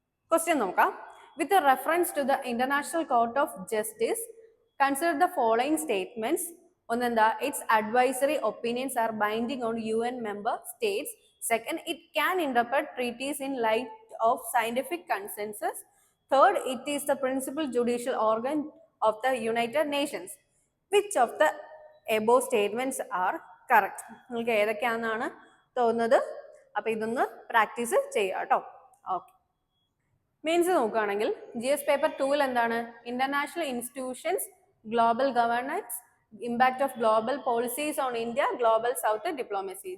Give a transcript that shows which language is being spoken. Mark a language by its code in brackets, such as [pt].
[ml] Question നോക്കാം. [en] With reference to the international court of justice consider the following statements. [ml] ഒന്നെന്താ, [en] Its advisory opinions are binding on UN member states. Second, it can interpret treaties in light of scientific consensus. Third, it is the principal judicial organ of the United Nations. Which of the above statements are correct? [ml] നിങ്ങൾക്ക് ഏതൊക്കെയാണെന്നാണ് തോന്നുന്നത്? അപ്പൊ ഇതൊന്ന് practice ചെയ്യുക കേട്ടോ. Okay. Mains നോക്കുകയാണെങ്കിൽ GS paper 2-ൽ എന്താണ്, [en] International institutions, global governance, impact of global policies on India, global south diplomacy.